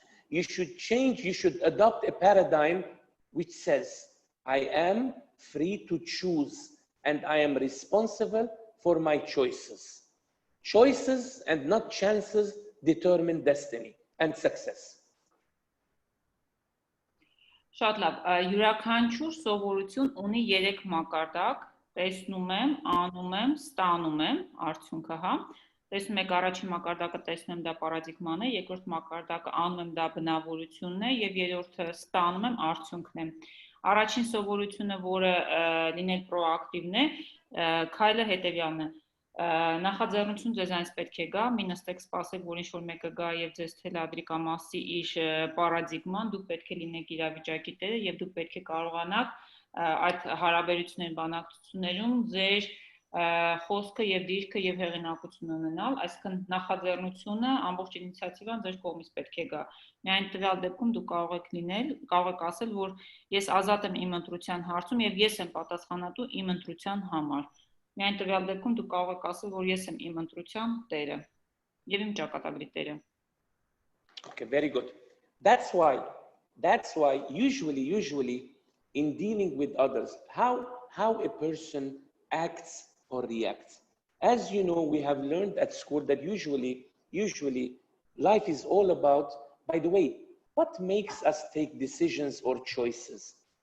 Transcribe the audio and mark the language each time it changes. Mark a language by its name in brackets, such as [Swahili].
[English] You should change, you should adopt a paradigm which says, I am free to choose and I am responsible for my choices. Choices and not chances determine destiny and success. [Armenian] Շատ լավ, յուրաքանչյուր սովորություն ունի 3 մակարդակ, տեսնում եմ, անում եմ, ստանում եմ, արդյունքը, հա։ Տեսնում եք առաջին մակարդակը տեսնում եմ դա պարադիգման է, երկրորդ մակարդակը անում եմ դա բնավորությունն է եւ երրորդը ստանում եմ արդյունքն է։ Առաջին սովորությունը, որը լինել պրոակտիվն է, քայլը հետեւյալն է։ Նախաձեռնություն ձեզանից պետք է գա, մի նստեք սպասեք, որ ինչ-որ մեկը գա եւ ձեզ թելադրի կամ ասի իր պարադիգման, դուք պետք է լինեք իրավիճակի տերը եւ դուք պետք է կարողանաք այդ հարաբերությունների բանակցություններում ձեր խոսքը եւ դիրքը եւ հեղինակությունը ունենալ, այսինքն նախաձեռնությունը, ամբողջ ինիցիատիվան ձեր կողմից պետք է գա։ Միայն տվյալ դեպքում դուք կարող եք ասել, որ ես ազատ եմ իմ ընտրության հարցում եւ ես եմ պատասխանատու իմ ընտրության համար։ Միայն տվյալ դեպքում դուք կարող եք ասել, որ ես եմ իմ ընտրության տերը եւ իմ ճակատագրի տերը։ [English] Okay, very good. That's why usually in dealing with others, how a person acts or reacts. As you know, we have learned at school that usually life is all about, by the way, what makes us take decisions or choices.